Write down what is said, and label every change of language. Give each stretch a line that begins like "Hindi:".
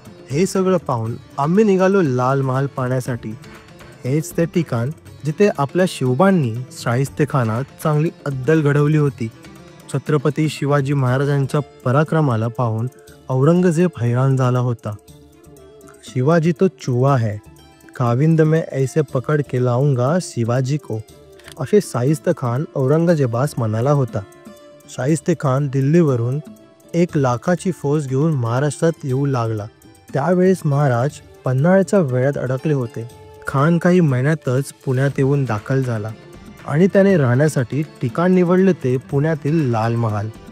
Marathi: हे सगळं पाहून आम्ही निघालो लाल महाल पाहण्यासाठी. हेच ते ठिकाण जिथे आपल्या शिवबांनी शाहिस्तेखानात चांगली अद्दल घडवली होती. छत्रपती शिवाजी महाराजांच्या पराक्रमाला पाहून औरंगजेब हैराण झाला होता.
Hindi: शिवाजी तो चूहा है, खाविंद में ऐसे पकड़ के लाऊंगा शिवाजी को,
Marathi: असे शाहिस्तेखान औरंगजेबास म्हणाला होता. शाहिस्तेखान दिल्लीवरून 1 लाखाची फौज घेऊन महाराष्ट्रात येऊ लागला. त्यावेळेस महाराज पन्हाळ्याच्या वेळात अडकले होते. खान काही महिन्यातच पुण्यात येऊन दाखल झाला आणि त्याने राहण्यासाठी ठिकाण निवडले ते पुण्यातील लाल महाल.